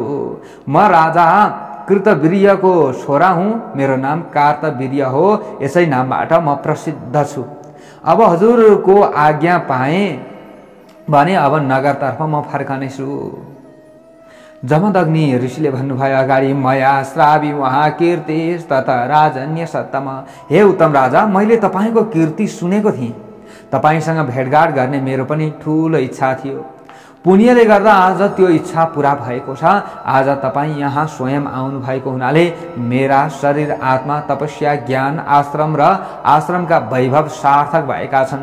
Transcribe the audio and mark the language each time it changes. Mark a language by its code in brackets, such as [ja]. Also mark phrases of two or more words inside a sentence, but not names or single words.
[ne] म राजा कृतवीर्यको छोरा हुँ, मेरो नाम कार्तवीर्य हो, यसै नामबाट म प्रसिद्ध छु। अब हजुरको आज्ञा पाएँ भने अब नगरतर्फ म फर्कनेछु। जमदग्नि ऋषिले भन्नुभयो, अगाडि [sa] मया श्रावी वहाँ कीर्ति तथा राजन्य सत्तम। [ne] हे उत्तम राजा, मैले तपाईँको कीर्ति सुनेको थिएँ, तपाईसँग भेटघाट गर्ने मेरो पनि ठूलो इच्छा थियो। पुण्यले गर्दा आज त्यो इच्छा पूरा भएको छ। आज तपाईँ यहाँ स्वयं आउनु भएको हुनाले मेरा शरीर आत्मा तपस्या ज्ञान आश्रम र आश्रमका वैभव सार्थक भएका छन्।